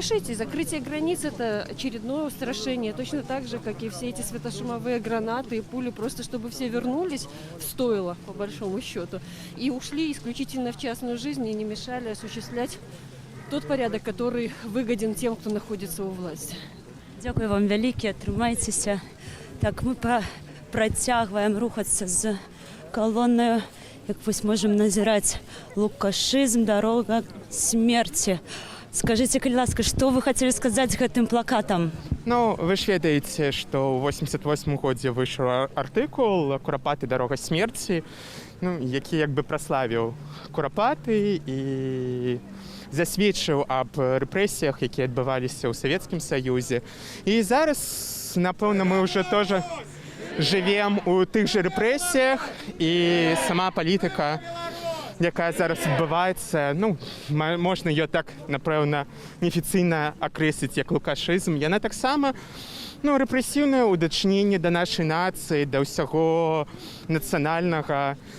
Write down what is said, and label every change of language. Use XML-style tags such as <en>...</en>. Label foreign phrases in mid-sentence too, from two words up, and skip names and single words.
<ru>И закрытие границ – это очередное устрашение. Точно так же, как и все эти светошумовые гранаты и пули, просто чтобы все вернулись в стойло, по большому счету, и ушли исключительно в частную жизнь и не мешали осуществлять тот порядок, который выгоден тем, кто находится у власти.</ru> <be>Дякую вам вялікі, трымайцеся. Так, мы працягваем рухацца з калоннаю. Як вось можем назіраць лукашызм,</be> <ru>дорога смерти. Скажите, калі ласка, что вы хотели сказать</ru> <be>гэтым плакатам? Ну, вы ж ведаеце, што ў 88 годзе выйшаў артыкул «Курапаты. Дорога смерти», ну, які як бы праславіў курапаты і засведчыў аб рэпрэсіях, якія адбываліся ў Савецкім Саюзе. І зараз, напэўна, мы ўжо</be> <ru>тоже живем</ru> <be>у тых же рэпрэсіях, і сама палітыка, якая зараз адбываецца, ну, можна ее так, напэўна, неафіцыйна акрэсліць як лукашызм. Яна таксама, ну, рэпрэсіўнае ўдачненне да нашай нацыі, да ўсяго нацыянальнага.</be>